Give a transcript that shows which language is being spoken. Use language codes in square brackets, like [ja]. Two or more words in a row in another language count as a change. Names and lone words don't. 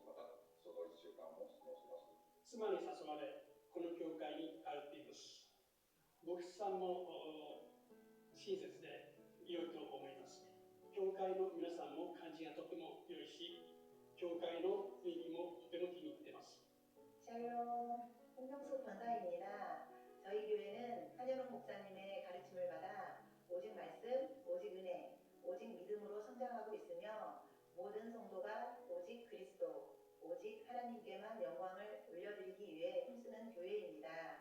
[ja] またその1週間も過ごせます。妻に誘われこの教会に通っています。牧師さんも親切で良いと思います。教会の皆さんも感じがとても良いし、教会の雰囲気もとても気に入っています。 [ko] 샬롬, 홍명숙 권사입니다. 저희 교회는 한현옥 목사님의 가르침을 받아 오직 말씀, 오직 은혜, 오직 믿음으로 성장하고 있으며 모든 성도가 오직 그리스도, 오직 하나님께만 영광을 올려드리기 위해 힘쓰는 교회입니다.